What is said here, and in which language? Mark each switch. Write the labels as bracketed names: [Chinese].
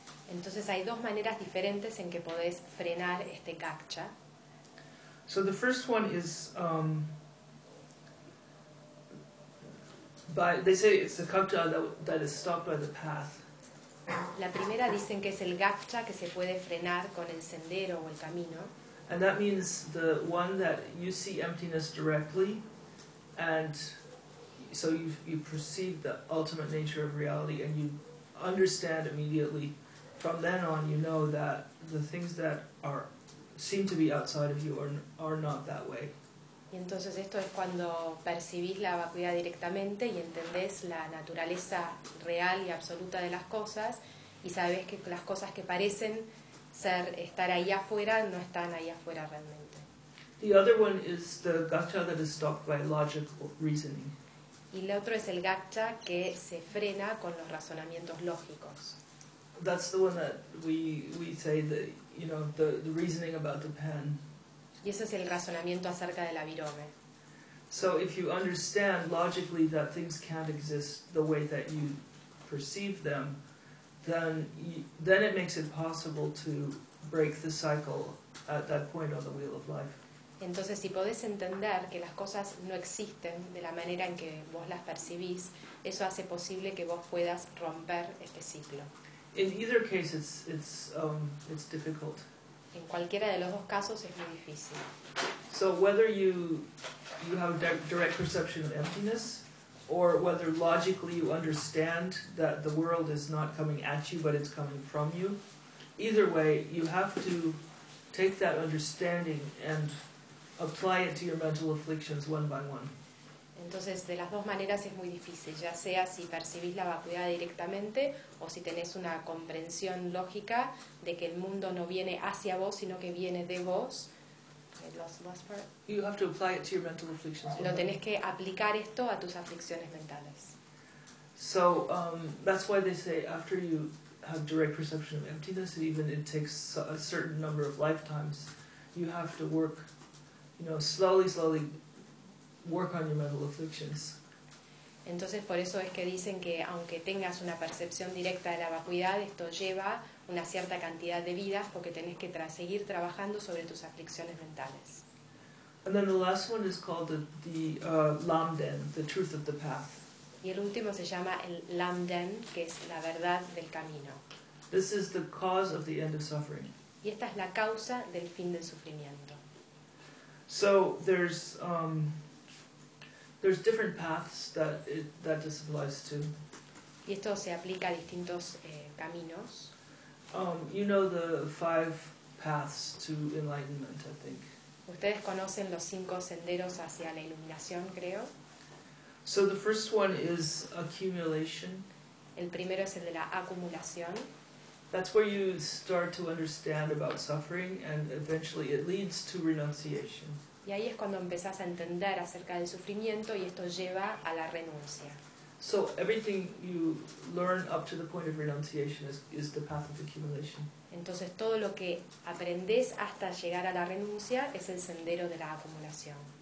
[Spanish] Entonces hay dos maneras diferentes en que podés frenar este gakcha. [English] So the first one is, by they say it's the gakcha that is stopped by the path. [Spanish] La primera dicen que es el gakcha que se puede frenar con el sendero o el camino. [English] And that means the one that you see emptiness directly, and so you perceive the ultimate nature of reality, and you understand immediately. From then on, you know that the things that seem to be outside of you are not that way. [Spanish] Y entonces esto es cuando percibís la vacuidad directamente y entendés la naturaleza real y absoluta de las cosas y sabés que las cosas que parecen estar ahí afuera no están ahí afuera realmente. [English] The other one is the gacha that is stopped by logical reasoning. [Spanish] Y el otro es el gacha que se frena con los razonamientos lógicos. [English] That's the one that we say that, you know, the reasoning about the pen. [Spanish] Y ese es el razonamiento acerca de la virome. [English] So if you understand logically that things can't exist the way that you perceive them, then it makes it possible to break the cycle at that point on the wheel of life. [Spanish] Entonces, si podés entender que las cosas no existen de la manera en que vos las percibís, eso hace posible que vos puedas romper este ciclo. [English] In either case, it's difficult. [Spanish] En cualquiera de los dos casos es muy difícil. [English] So whether you have direct perception of emptiness, or whether logically you understand that the world is not coming at you, but it's coming from you, either way, you have to take that understanding and apply it to your mental afflictions one by one. [Spanish] Entonces, de las dos maneras es muy difícil, ya sea si percibís la vacuidad directamente o si tenés una comprensión lógica de que el mundo no viene hacia vos, sino que viene de vos. [English] You have to apply it to your mental afflictions. [Spanish] Lo tenés que aplicar esto a tus aflicciones mentales. [English] So that's why they say after you have direct perception of emptiness, even it takes a certain number of lifetimes, you have to work, you know, slowly work on your mental afflictions. [Spanish] Entonces por eso es que dicen que aunque tengas una percepción directa de la vacuidad, esto lleva una cierta cantidad de vidas porque tenés que seguir trabajando sobre tus aflicciones mentales. [English] And then the last one is called the Lamden, the truth of the path. [Spanish] Y el último se llama el Lamden, que es la verdad del camino. [English] This is the cause of the end of suffering. [Spanish] Y esta es la causa del fin del sufrimiento. [English] So there's different paths that this applies to. [Spanish] Y esto se aplica a distintos caminos. [English] You know the five paths to enlightenment, I think. [Spanish] ¿Ustedes conocen los cinco senderos hacia la iluminación, creo? [English] So the first one is accumulation. [Spanish] El primero es el de la acumulación. [English] That's where you start to understand about suffering, and eventually it leads to renunciation. [Spanish] Y ahí es cuando empezás a entender acerca del sufrimiento y esto lleva a la renuncia. [English] So everything you learn up to the point of renunciation is the path of accumulation. [Spanish] Entonces todo lo que aprendes hasta llegar a la renuncia es el sendero de la acumulación.